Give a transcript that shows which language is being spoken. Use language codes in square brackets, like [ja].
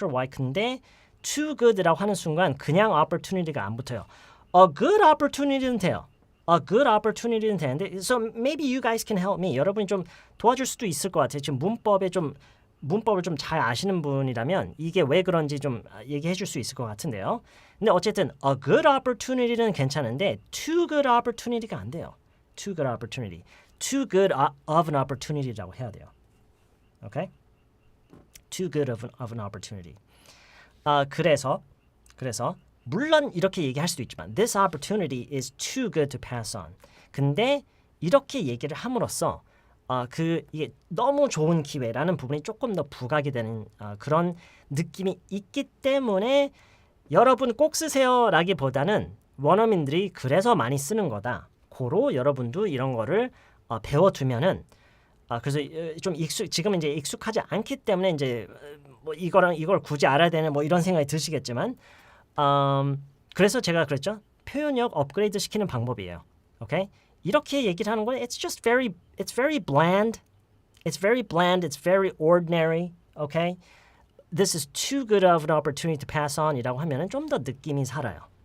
[ko] 근데 too good라고 하는 순간 그냥 opportunity가 안 붙어요. A good opportunity는 돼요. A good opportunity는 되는데 [en] so maybe you guys can help me. [ko] 여러분이 좀 도와줄 수도 있을 것 같아요. 지금 문법을 좀 잘 아시는 분이라면 이게 왜 그런지 좀 얘기해 줄 수 있을 것 같은데요. 근데 어쨌든 a good opportunity는 괜찮은데 too good opportunity가 안 돼요. [en] Too good opportunity. Too good of an opportunity [ko] 라고 해야 돼요. [en] Okay? Too good of an opportunity. [ko] 그래서 물론 이렇게 얘기할 수도 있지만 [en] this opportunity is too good to pass on. [ko] 근데 이렇게 얘기를 함으로써 이게 너무 좋은 기회라는 부분이 조금 더 부각이 되는 그런 느낌이 있기 때문에 여러분 꼭 쓰세요라기보다는 원어민들이 그래서 많이 쓰는 거다. 고로 여러분도 이런 거를 배워두면은 그래서 좀 지금 이제 익숙하지 않기 때문에 이제 뭐 이걸 굳이 알아야 되는 뭐 이런 생각이 드시겠지만 그래서 제가 그랬죠. 표현력 업그레이드 시키는 방법이에요. 오케이? 이렇게 얘기를 하는 건 [en] it's very bland. It's very ordinary. Okay? This is too good of an opportunity to pass on [ko] 이라고 하면은 좀 더 느낌이 살아요.